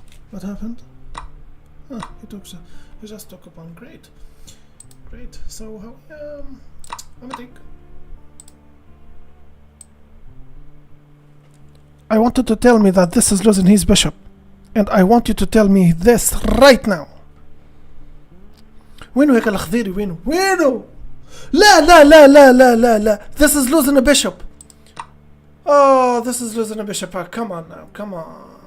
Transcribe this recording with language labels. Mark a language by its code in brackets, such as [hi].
[en] What happened? Ah, he just took a pawn. Great. So how I'm gonna take. I want you to tell me that this is losing his bishop, and I want you to tell me this right now. [ar] وينو هيك الخضيري؟ وينو؟ لا. [en] This is losing a bishop. Oh, this is losing a bishop. Come on now, come on.